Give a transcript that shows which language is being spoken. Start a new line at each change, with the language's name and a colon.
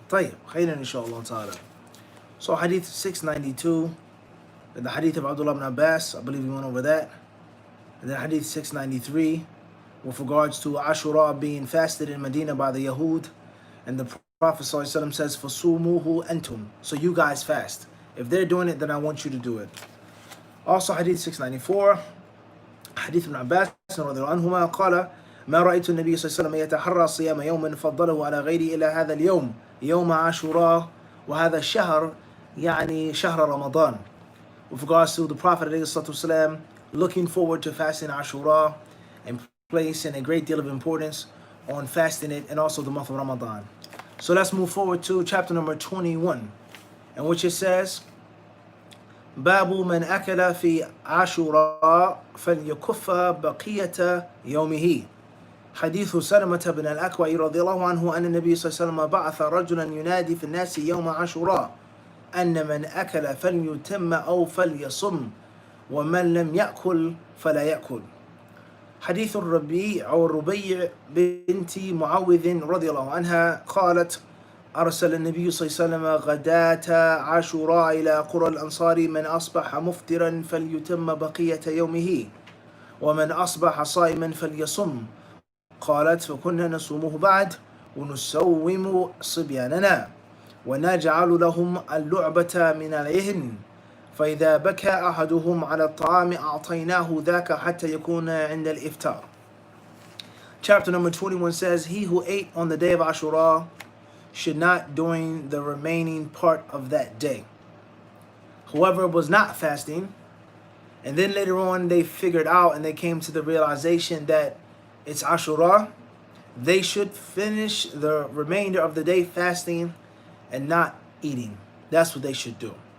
English: طيب, khairan inshallah ta'ala. So hadith 692, the hadith of Abdullah ibn Abbas, I believe we went over that. And then hadith 693, with regards to Ashura being fasted in Medina by the Yahud, and the Prophet ﷺ says, فَصُومُوهُ أَنْتُمْ, so you guys fast. If they're doing it, then I want you to do it.
Arabic: Also, hadith 694, hadith ibn Abbas رضي الله عنهما قال ما رأيت النبي صلى الله عليه وسلم يتحرى صيام يوم فضله على غيره إلى هذا اليوم يوم عاشوراء وهذا الشهر يعني شهر رمضان.
English: With regards to the Prophet ﷺ looking forward to fasting Ashura and placing a great deal of importance on fasting it, and also the month of Ramadan. So let's move forward to chapter number 21, in which it says, باب من أكل في عاشوراء فليكف بقية يومه.
Arabic: حديث سلمة بن الأكوع رضي الله عنه أن النبي صلى الله عليه وسلم بعث رجلا ينادي في الناس يوم عاشوراء أن من أكل فليتم أو فليصم ومن لم يأكل فلا يأكل. حديث الربيع أو الربيع بنت معوذ رضي الله عنها قالت أرسل النبي صلى الله عليه وسلم غداة عاشوراء إلى قرى الأنصار من أصبح مفطرا فليتم بقية يومه ومن أصبح صائما فليصم. قالت فكنا نصومه بعد ونسوم صبياننا ونجعل لهم اللعبة من العهن فإذا بكى أحدهم على الطعام أعطيناه ذاك حتى يكون عند الإفطار.
English: Chapter number 21 says, he who ate on the day of Ashura should not during the remaining part of that day. Whoever was not fasting, and then later on they figured out and they came to the realization that it's Ashura, they should finish the remainder of the day fasting and not eating. That's what they should do.